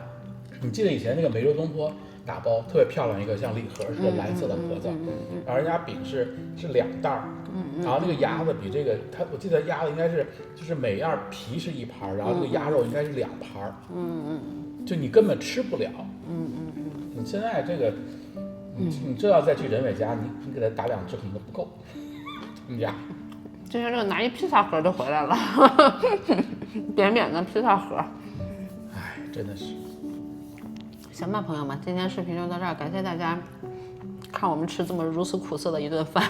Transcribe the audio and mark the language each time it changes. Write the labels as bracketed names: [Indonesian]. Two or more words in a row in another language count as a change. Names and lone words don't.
[Chinese] 你記得以前那個梅州東坡打包特別漂亮一個像禮盒似的藍色的盒子，然後人家餅是2袋，然後那個鴨子比這個我記得鴨子應該是就是每樣皮是1盤，然後這個鴨肉應該是2盤，就你根本吃不了，你現在这個，你这要再去人偉家，你給他打2隻可能都不夠，你家。今天這個拿一披薩盒就回來了，扁扁的披薩盒。哎，真的是。行吧，朋友們，今天視頻就到這兒，感謝大家看我們吃這麼如此苦澀的一頓飯。